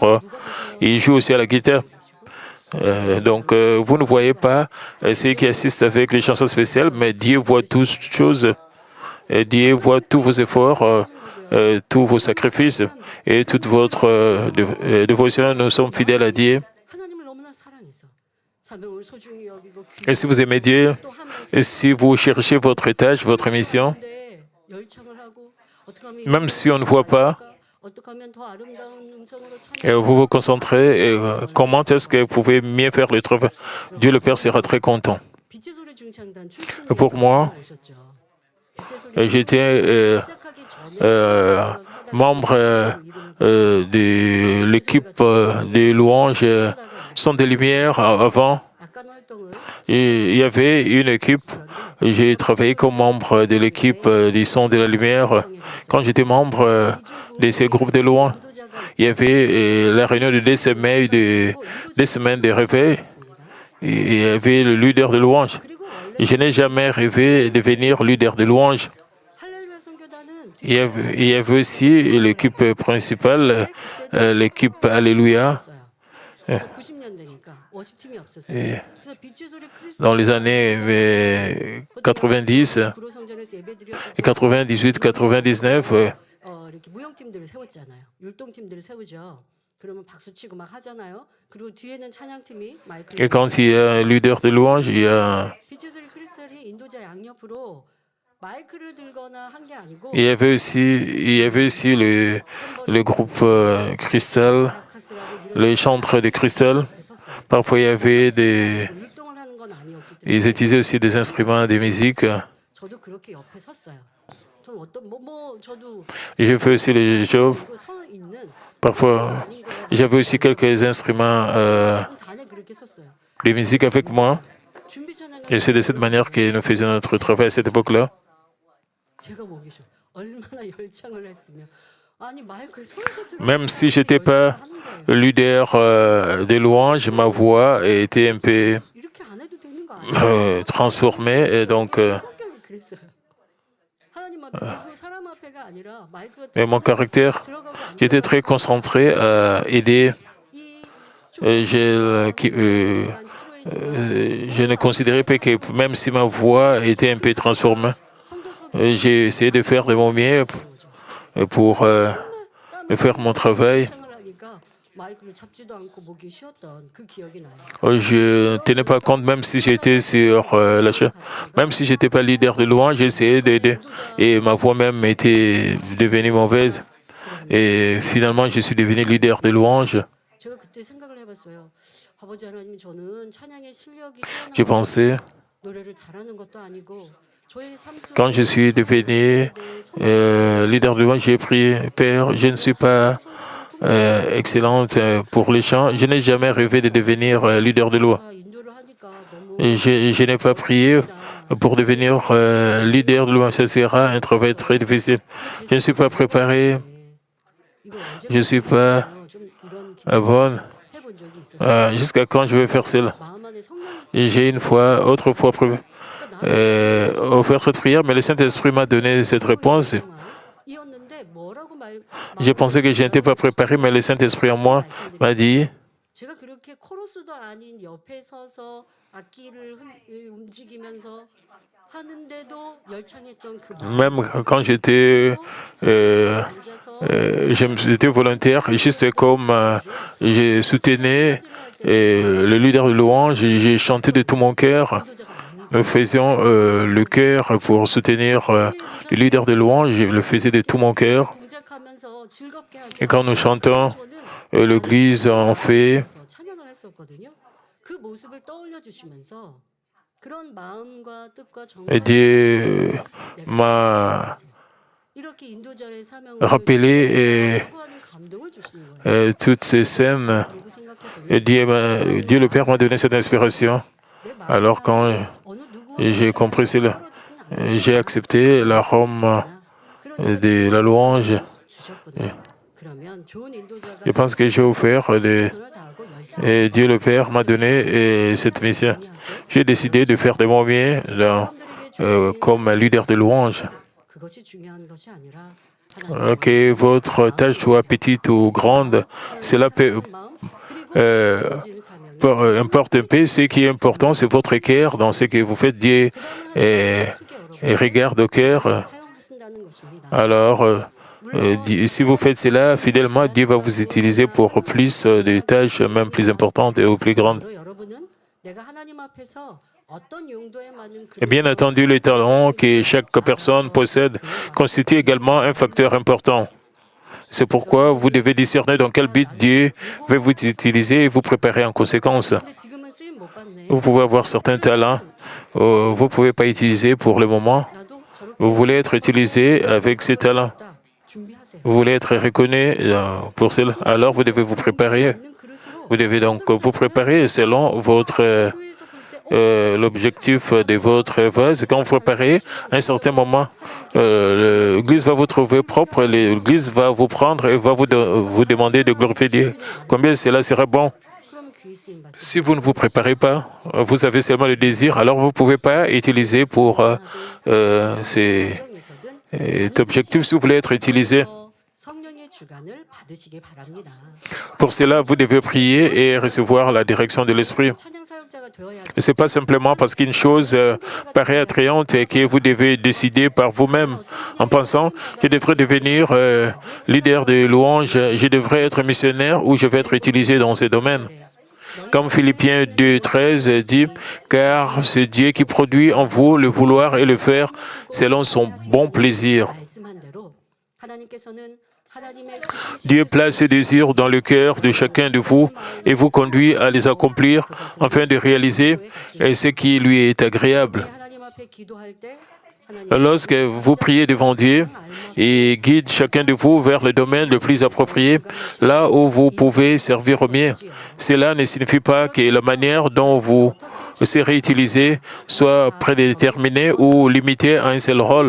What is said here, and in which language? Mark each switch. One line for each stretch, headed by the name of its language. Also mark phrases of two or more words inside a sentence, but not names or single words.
French: il joue aussi à la guitare. Donc, vous ne voyez pas ceux qui assistent avec les chansons spéciales, mais Dieu voit toutes choses. Dieu voit tous vos efforts, tous vos sacrifices et toute votre dévotion. Nous sommes fidèles à Dieu.
Korean: 하나님을 너무나 사랑해서 사명을 소중히 여기고
French: Et si vous aimez Dieu,
Korean: 또 하면서
French: et si vous cherchez votre tâche, votre mission,
Korean: 근데 열창을 하고 어떻게 하면
French: même si on ne voit pas,
Korean: 어떻게 하면 더 아름다운 음성으로
French: vous vous concentrez et comment est-ce que vous pouvez mieux faire le travail. Dieu le Père sera très content.
Korean: 빛의 소리 중창단
French: Pour moi,
Korean: 오셨죠. 빛의 소리
French: j'étais
Korean: 시작하기 전에
French: membre de l'équipe des louanges Son des Lumières avant.
Korean: 아깐 활동을
French: Et il y avait une équipe, j'ai travaillé comme membre de l'équipe du Son de la Lumière. Quand j'étais membre de ces groupes de louanges, il y avait la réunion de 2 semaines, de réveil. Et il y avait le leader de louange. Je n'ai jamais rêvé de devenir leader de louange.
Korean: 할렐루야 선교단은
French: Il y avait aussi l'équipe principale, l'équipe Alléluia.
Korean: 90년대니까 50팀이 없었어요. 그래서 빛의 소리 크리스토
French: Dans les années 90
Korean: 구로 성전에서 예배드렸고
French: et 98, 99,
Korean: 이렇게 무용팀들을 세웠잖아요. 율동팀들을 세우죠. 그러면 박수 치고 막 하잖아요. 그리고 뒤에는 찬양팀이
French: et
Korean: 마이크를
French: quand il y a un leader de louange, il y a
Korean: 빛의 소리 크리스탈이 인도자 양옆으로 마이크를 들거나 한 게 아니고
French: il y avait aussi le groupe Cristal,
Korean: 카스라고
French: les chantres de Cristal.
Korean: 섰어요.
French: Parfois, il y avait des...
Korean: 율동을 하는 건 아니었기 때문에
French: Ils utilisaient aussi des instruments de musique.
Korean: 저도 그렇게 옆에 섰어요. 저 어떤 저도
French: J'ai fait aussi les jobs.
Korean: 서 있는
French: Parfois, j'avais aussi quelques instruments
Korean: 단에 그렇게 섰어요.
French: de musique avec moi.
Korean: 준비 찬양을
French: Et c'est de cette manière que nous faisions notre travail à cette époque-là.
Korean: 제가 보기죠. 얼마나 열창을 했으면 아니 마이크에 소리가 들어.
French: Même si je n'étais pas leader de louange, ma voix était un peu
Korean: 이렇게 안 해도 되는 거 아니에요?
French: transformée. Et donc,
Korean: 성격이 그랬어요. 하나님 앞에 그리고 사람 앞에가 아니라 마이크가
French: mais mon caractère,
Korean: 들어가고 안
French: j'étais très concentré à aider.
Korean: 이
French: Je ne considérais pas que même si ma voix était un peu transformée, j'ai essayé de faire de mon mieux pour faire mon travail.
Korean: 창을 하니까 마이크를 잡지도 않고 목이 쉬었던 그 기억이 나요.
French: Je ne tenais pas compte, même si j'étais sur la chaîne, même si je n'étais pas leader de louange, j'essayais d'aider. Et ma voix même était devenue mauvaise. Et finalement, je suis devenu leader de louange.
Korean: 제가 그때 생각을 해봤어요. 아버지 하나님, 저는 찬양의 실력이
French: Je pensais,
Korean: 노래를 잘하는 것도 아니고 저의 삶
French: quand je suis devenu leader de louange, j'ai prié, Père, je ne suis pas excellente pour les chants. Je n'ai jamais rêvé de devenir leader de louange.
Korean: 인도를 하니까 너무
French: Je n'ai pas prié pour devenir leader de louange. Ça sera un travail très difficile. Je ne suis pas préparé.
Korean: 이거 언제
French: Je ne suis pas
Korean: 좀 이런
French: bonne.
Korean: 해본 적이 있었어요.
French: Jusqu'à quand je vais faire cela?
Korean: 마음 안에 성령이
French: J'ai une fois, autrefois, offert cette prière, mais le Saint-Esprit m'a donné cette réponse.
Korean: 이었는데 뭐라고
French: Je pensais que je n'étais pas préparé, mais le Saint-Esprit en moi m'a dit,
Korean: 제가 그렇게 코러스도 아닌 옆에 서서 악기를 움직이면서 하는데도 열창했던 그
French: même quand j'étais j'étais volontaire, juste comme je soutenais le leader de louange, j'ai chanté de tout mon cœur. Nous faisions le cœur pour soutenir le leader de louange, je le faisais de tout mon cœur.
Korean: 동작하면서 즐겁게 하죠.
French: Et quand nous chantons, l'Église en fait,
Korean: 찬양을 했었거든요. 그 모습을 떠올려 주시면서 그런 마음과 뜻과
French: et
Korean: 정성을
French: Dieu m'a
Korean: 이렇게 인도자의 사명을
French: rappelé et,
Korean: 하는 감동을 주시는 거예요.
French: toutes ces scènes.
Korean: 그리고 생각해
French: Et Dieu le Père m'a donné cette inspiration. Alors quand
Korean: 어느 누구
French: j'ai compris cela, j'ai accepté l'arôme de la louange.
Korean: 주셨거든요. 그러면 좋은 인도자가
French: Je pense que j'ai offert
Korean: 최선을 다하고 열심히
French: et Dieu le Père m'a donné cette mission. J'ai décidé de faire de mon mieux comme leader de louange.
Korean: 그것이 중요한 것이 아니라 하나님의
French: Que votre tâche soit petite ou grande, cela peut
Korean: 마음 그리고 주어진 사명이
French: importe un peu. Ce qui est important, c'est votre cœur dans ce que vous faites. Dieu regarde au cœur.
Korean: 사용하신다는 것입니다.
French: Alors, si vous faites cela fidèlement, Dieu va vous utiliser pour plus de tâches, même plus importantes ou plus grandes.
Korean: 바로 여러분은 내가 하나님 앞에서 어떤 용도에 맞는 그
French: Et bien entendu, les talents que chaque personne possède constituent également un facteur important. C'est pourquoi vous devez discerner dans quel but Dieu veut vous utiliser et vous préparer en conséquence.
Korean: 근데 지금은 쓰임 못 받네.
French: Vous pouvez avoir certains talents, vous ne pouvez pas utiliser pour le moment.
Korean: 나도 저렇게
French: Vous voulez être utilisé avec ces talents.
Korean: 했다. 준비하세요.
French: Vous voulez être reconnu pour cela. Alors vous devez vous préparer.
Korean: 있는 그릇으로
French: Vous devez donc vous préparer selon votre
Korean: 교회에서 볼 때
French: l'objectif de votre vase. Quand vous préparez, à un certain moment, l'Église va vous trouver propre, l'Église va vous prendre et va vous demander de glorifier Dieu. Combien cela sera bon?
Korean: 그럼 귀 쓰임 받죠.
French: Si vous ne vous préparez pas, vous avez seulement le désir, alors vous ne pouvez pas utiliser pour cet objectif. Si vous voulez être utilisé,
Korean: 성령의 주관을 받으시기 바랍니다.
French: pour cela, vous devez prier et recevoir la direction de l'Esprit.
Korean: 찬양 사역자가 되어야
French: Ce n'est pas simplement parce qu'une chose paraît attrayante et que vous devez décider par vous-même en pensant je devrais devenir leader de louange, je devrais être missionnaire ou je vais être utilisé dans ce domaine. Comme Philippiens 2,13 dit, car c'est Dieu qui produit en vous le vouloir et le faire selon son bon plaisir.
Korean: 말씀한 대로 하나님께서는 하나님의
French: Dieu place ses désirs dans le cœur de chacun de vous et vous conduit à les accomplir afin de réaliser ce qui lui est agréable.
Korean: 하나님 앞에 기도할 때 하나님
French: Lorsque vous priez devant Dieu, il guide chacun de vous vers le domaine le plus approprié, là où vous pouvez servir au mieux. Cela ne signifie pas que la manière dont vous serez utilisé soit prédéterminée ou limitée à un seul rôle.